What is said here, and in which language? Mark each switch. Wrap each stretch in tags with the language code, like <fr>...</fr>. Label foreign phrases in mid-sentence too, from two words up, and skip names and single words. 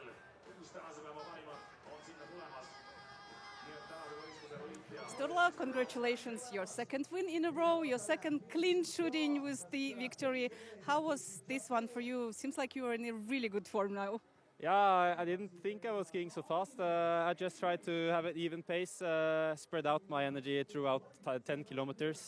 <et>Kuus tänase päeva parimat on sinna tulemas. Nii et tänase võistluse võitja.</et> <en>Sturla, congratulations, your second win in a row, your second clean shooting with the victory. How was this one for you? Seems like you are in a really good form now. Yeah, I didn't think I was skiing so fast. I just tried to have an even pace, spread out my energy throughout 10 kilometers.</en>